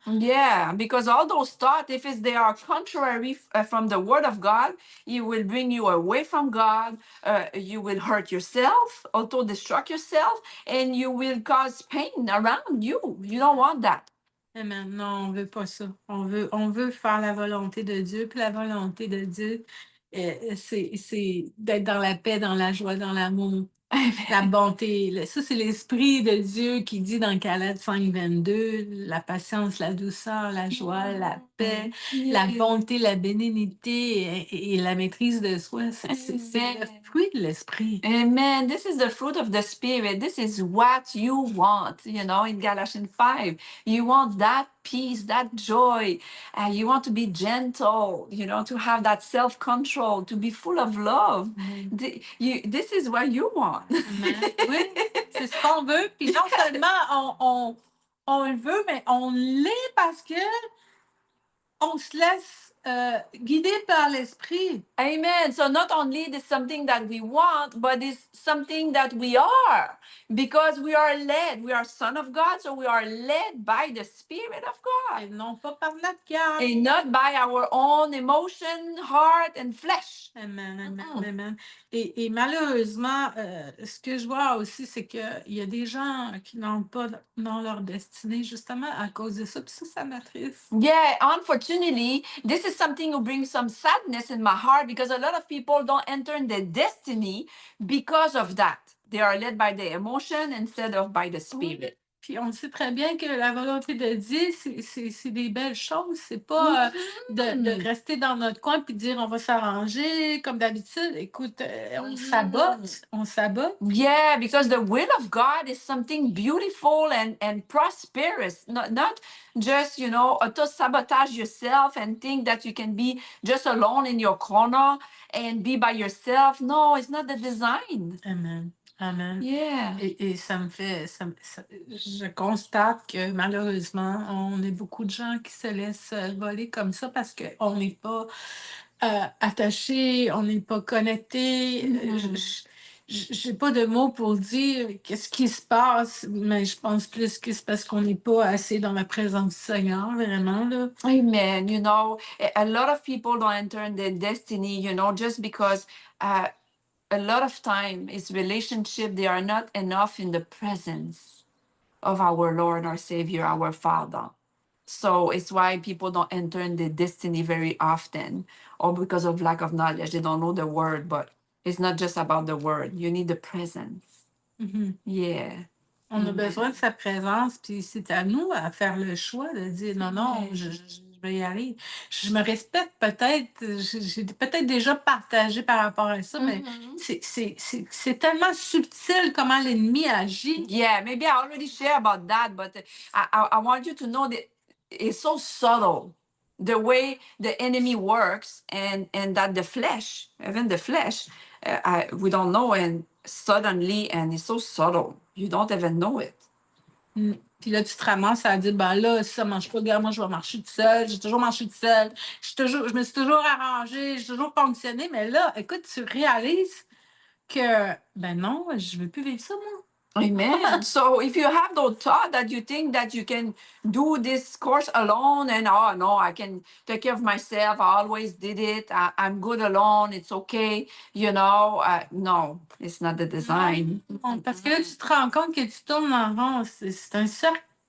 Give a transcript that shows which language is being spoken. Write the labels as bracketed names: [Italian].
[English] Yeah, because all those thoughts, if they are contrary from the Word of God, it will bring you away from God. You will hurt yourself, auto-destruct yourself, and you will cause pain around you. You don't want that. [French] Amen. Non, on veut pas ça. On veut faire la volonté de Dieu. Puis la volonté de Dieu, c'est d'être dans la paix, dans la joie, dans l'amour, la bonté. Ça, c'est l'Esprit de Dieu qui dit dans Galates 5:22, la patience, la douceur, la joie, la paix, la bonté, la bénignité et la maîtrise de soi. C'est le fruit de l'Esprit. Amen. [English] This is the fruit of the Spirit. This is what you want, in Galatians 5. You want that peace, that joy. You want to be gentle, to have that self-control, to be full of love. This is what you want. [French] Amen. Oui, c'est ce qu'on veut. Puis non seulement on le veut, mais on l'est parce que on se laisse guider par l'Esprit. Amen. [English] So not only is something that we want, but it's something that we are, because we are led. We are son of God, so we are led by the Spirit of God. [French] Et non pas par notre cœur. [English] And not by our own emotion, heart, and flesh. Amen, amen, amen. [French] Et malheureusement, ce que je vois aussi, c'est qu'il y a des gens qui n'entrent pas dans leur destinée justement à cause de ça. Puis ça m'attriste. [English] Yeah, unfortunately, this is something who brings some sadness in my heart because a lot of people don't enter in their destiny because of that. They are led by their emotion instead of by the Spirit. [French] Puis on sait très bien que la volonté de Dieu, c'est des belles choses. C'est pas de rester dans notre coin puis de dire on va s'arranger comme d'habitude. Écoute, on sabote, on sabote. [English] Yeah, because the will of God is something beautiful and prosperous. Not just, auto sabotage yourself and think that you can be just alone in your corner and be by yourself. No, it's not the design. Amen. Amen. Yeah. [French] Et ça me fait, je constate que malheureusement, on est beaucoup de gens qui se laissent voler comme ça parce qu'on n'est pas attaché, on n'est pas connecté. J'ai pas de mots pour dire qu'est-ce qui se passe, mais je pense plus que c'est parce qu'on n'est pas assez dans la présence du Seigneur, vraiment, là. Amen. [English] A lot of people don't enter in their destiny, just because a lot of time is relationship. They are not enough in the presence of our Lord, our Savior, our Father. So it's why people don't enter in their destiny very often, or because of lack of knowledge. They don't know the word, but it's not just about the word. You need the presence. Mhm. Yeah. [French] On a Amen. besoin de sa présence, puis c'est à nous à faire le choix de dire non, non, je vais y aller. Je me respecte peut-être, j'ai peut-être déjà partagé par rapport à ça, mais c'est tellement subtil comment l'ennemi agit. [English] Yeah, maybe I already shared about that, but I want you to know that it's so subtle the way the enemy works, and that the flesh, even the flesh, we don't know, and suddenly, and it's so subtle, you don't even know it. [French] Puis là, tu te ramasses à dire, ben là, si ça mange pas, regarde, moi, je vais marcher toute seule. J'ai toujours marché toute seule. Je me suis toujours arrangée, j'ai toujours fonctionné. Mais là, écoute, tu réalises que, ben non, je veux plus vivre ça, moi. Amen. [English] So if you have the thought that you think that you can do this course alone, and oh no, I can take care of myself, I always did it, I'm good alone, it's okay, no, it's not the design. [French] Non, parce que là, tu te rends compte que tu tournes en rond. C'est un cercle,